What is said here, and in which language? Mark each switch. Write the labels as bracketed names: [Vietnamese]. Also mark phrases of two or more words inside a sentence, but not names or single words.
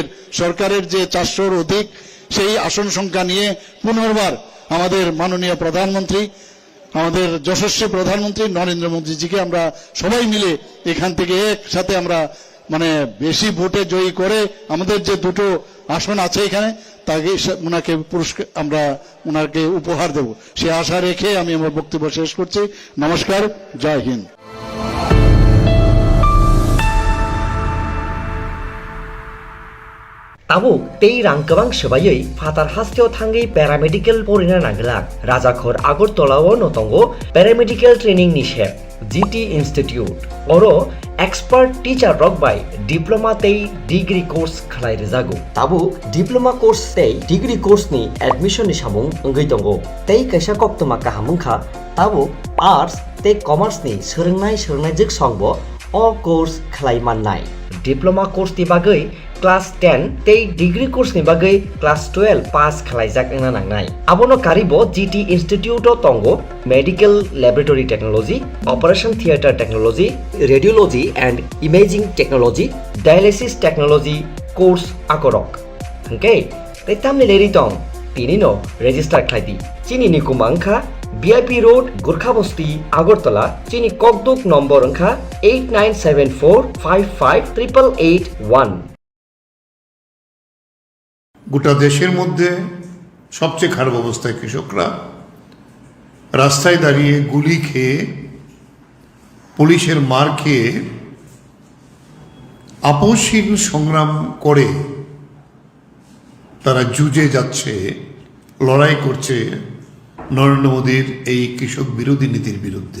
[Bangla] সরকারের যে 400-র অধিক সেই আসন সংখ্যা নিয়ে পুনর্বার আমাদের মাননীয় প্রধানমন্ত্রী, আমাদের যশস্বী প্রধানমন্ত্রী নরেন্দ্র মোদীজিকে আমরা সবাই মিলে এখান থেকে একসাথে আমরা বেশি ভোটে জয়ী করে আমাদের যে 2টো আসন আছে এখানে তাকে ওনাকে পুরস্কার আমরা ওনাকে উপহার দেব, সে আশা রেখে আমি আমার বক্তব্য শেষ করছি। নমস্কার, জয় হিন্দ। [Kok Borok] Tabuk tei rang kebang sebayoi fatar hasteo thangai paramedical porina nanglak Rajakhor Agartolao notongo [English] paramedical training [Kok Borok] nishep GT Institute oro [English] expert teacher [Kok Borok] rock by diploma tei [English] degree course [Kok Borok] khlai rejago tabuk [English] diploma course [Kok Borok] tei [English] degree course [Kok Borok] ni admission ni samung ongoi tongo tei kaisa koktoma kahamungkha tabuk arts tei commerce ni sorongnai jik songbo o course khlai mannai [English] diploma course [Kok Borok] ti bagai class 10 tei [English] degree course [Kok Borok] ni bagai class 12 pass khlaijak engna nangnai abono karibo GT Institute o tongo [English] medical laboratory technology, operation theater technology, radiology and imaging technology, dialysis technology course [Kok Borok] akorok okay tei tamni leri tong tinino register khlaidi chini ni kumangkha VIP Road, Gurkhabasti, Agartala, chini kokduk number angkha 8974558881 [Bangla] গোটা দেশের মধ্যে সবচেয়ে খারাপ অবস্থায় কৃষকরা রাস্তায় দাঁড়িয়ে গুলি খেয়ে পুলিশের মার খেয়ে আপোষহীন সংগ্রাম করে তারা যুঝে যাচ্ছে, লড়াই করছে নরেন্দ্র মোদীর এই কৃষক বিরোধী নীতির বিরুদ্ধে।